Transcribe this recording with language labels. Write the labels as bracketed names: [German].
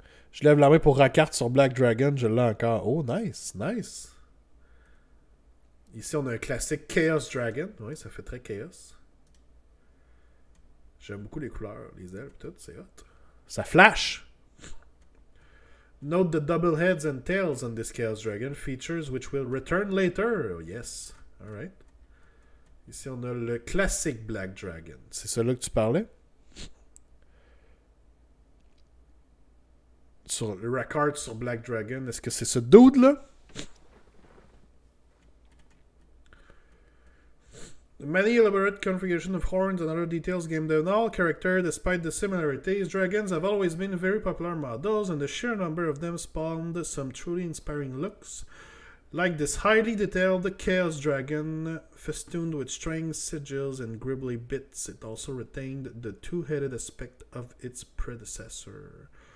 [French] Je lève la main pour Rakart sur Black Dragon, je l'ai encore. Oh, nice. Ici, on a un classique Chaos Dragon. Oui, ça fait très Chaos. J'aime beaucoup les couleurs, les ailes, tout, c'est hot. Ça flash! [English] Note the double heads and tails on this Chaos Dragon, features which will return later. Oh, yes. [French] Alright. Ici, on a le classique Black Dragon. C'est celui-là que tu parlais? Sur le record sur Black Dragon, est-ce que c'est ce dude-là? [English] Many elaborate configuration of horns and other details gave them all character. Despite the similarities, dragons have always been very popular models, and the sheer number of them spawned some truly inspiring looks. Like this highly detailed Chaos Dragon, festooned with strange sigils and gribbly bits, it also retained the two-headed aspect of its predecessor.